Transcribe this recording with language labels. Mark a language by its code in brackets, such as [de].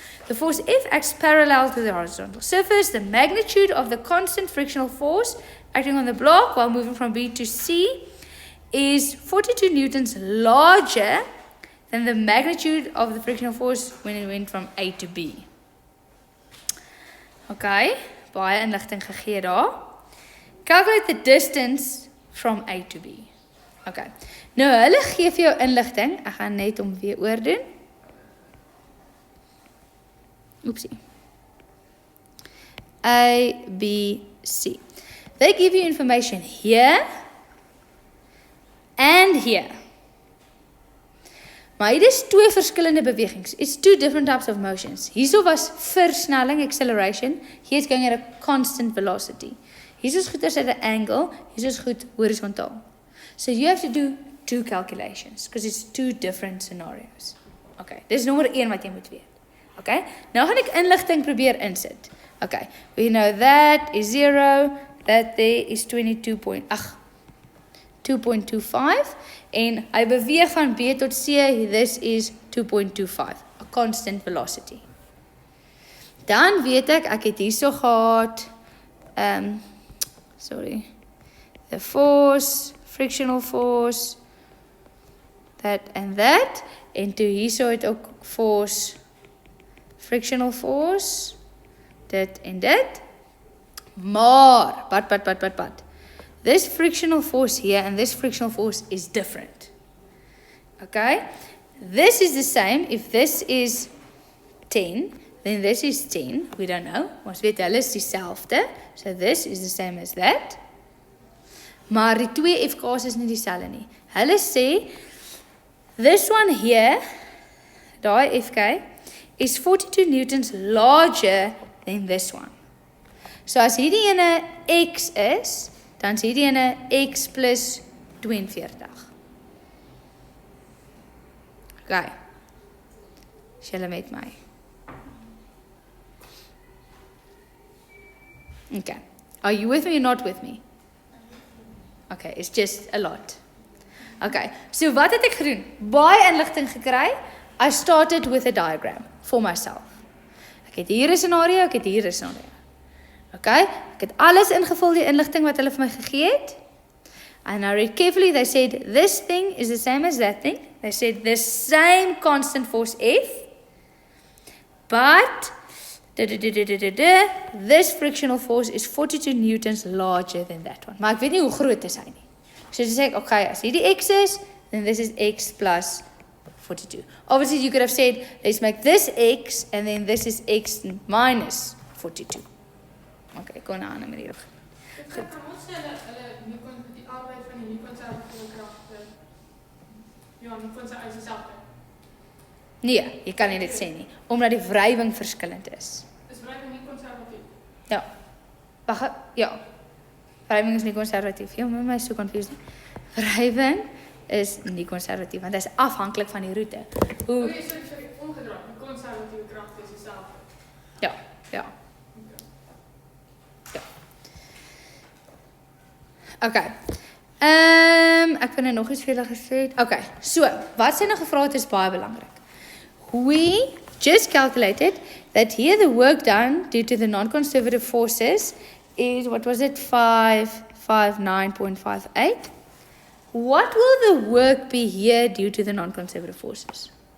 [en] The force F acts parallel to the horizontal surface. The magnitude of the constant frictional force acting on the block while moving from B to C is 42 newtons larger than the magnitude of the frictional force when it went from A to B. [af] Okay, baie inligting gegee daar. [en] Calculate the distance from A to B. [af] Okay, nou hulle gee vir jou inligting. Ek gaan net om weer oordoen. Oepsie. A, B, C. [en] They give you information here and here. [af] Maar hier is twee verskillende bewegings. [en] It's two different types of motions. [af] Hierso was versnelling, [en] acceleration. Here is going at a constant velocity. [af] Hierso is goed as at an angle. Hierso is goed horizontaal. [en] So you have to do two calculations because it's two different scenarios. [af] Okay, dis nommer 1 wat jy moet weet. [en] Okay, [af] nou gaan ek inligting probeer insit. [en] Okay, we know that is 0, that there is 2.25 [af] en hy beweeg van B tot C, [en] this is 2.25, a constant velocity. [af] Dan weet ek het hierso gehad, [en] the force, frictional force, that and that, [af] en toe hierso het ook [en] force, frictional force, [af] dit en dit, maar, [en] but, this frictional force here and this frictional force is different. Okay? This is the same. If this is 10, then this is 10. We don't know. [af] Ons weet hulle is dieselfde. [en] So this is the same as that. [af] Maar die twee FK's is nie dieselfde nie. Hulle sê, [en] this one here, [af] daai FK, [en] is 42 newtons larger than this one. [af] So as hierdie ene X is, dan is hierdie ene X plus 42. Okay. Is julle met my? Okay. [en] Are you with me or not with me? Okay, it's just a lot. [af] Okay, so wat het ek gedoen? Baie inligting gekry. [en] I started with a diagram for myself. [af] Ek het hier 'n scenario, ek het hier 'n scenario. Okay, ek het alles ingevul die inligting wat hulle vir my gegee het. [en] And I read carefully, they said this thing is the same as that thing. They said the same constant force F, but this frictional force is 42 newtons larger than that one. [af] Maar ek weet nie hoe groot is hy nie. [en] So to say, okay, [af] as hierdie X is, [en] then this is X plus 42. Obviously, you could have said, let's make this X, and then this is X minus 42. [af] Okay, kon 'n ander manier. Kan ons sê hulle die arbeid van die nie-konservatiewe kragte, ja, nie konservatiewe dieselfde? Nee, jy kan nie dit sê nie, omdat die wrywing verskillend is. Is wrywing nie konservatief? Ja. Wag, ja. Wrywing is nie konservatief. Ja, my is so confused. Wrywing is nie konservatief, want dit is afhanklik van die roete. Hoe Okay, sorry, omgedraai. Die konservatiewe kragte is dieselfde. Ja, ja. Okay. Ek vind nog iets vir julle gesê. Okay. So, wat sy nou gevra het is baie belangrik. [en] We just calculated that here the work done due to the non-conservative forces is, what was it, 559.58. What will the work be here due to the non-conservative forces?